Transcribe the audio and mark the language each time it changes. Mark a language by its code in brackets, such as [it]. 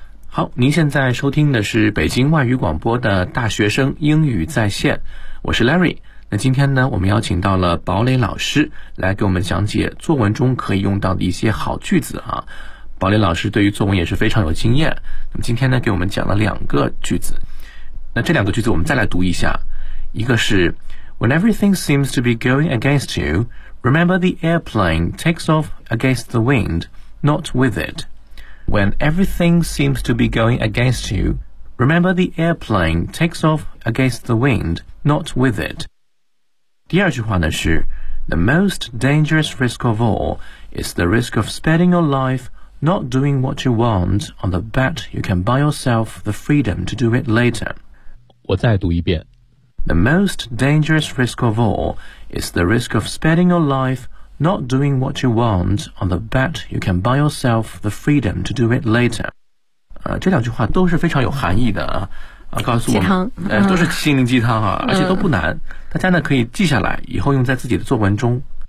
[zh] 好，您现在收听的是北京外语广播的大学生英语在线，我是 Larry。那今天呢我们邀请到了堡垒老师来给我们讲解作文中可以用到的一些好句子啊。堡垒老师对于作文也是非常有经验，那么今天呢给我们讲了两个句子，那这两个句子我们再来读一下。 [en] 一个是 When everything seems to be going against you remember the airplane takes off against the wind not with it. When everything seems to be going against you remember the airplane takes off against the wind not with it。第二句话呢是 The most dangerous risk of all is the risk of spending your life not doing what you want on the bet you can buy yourself the freedom to do it later。 [zh] 我再读一遍。 [en] The most dangerous risk of all is the risk of spending your life not doing what you want on the bet you can buy yourself the freedom to do it later。 [zh] 这两句话都是非常有含义的啊，告诉我们鸡汤、都是心灵鸡汤啊、而且都不难、大家呢可以记下来以后用在自己的作文中。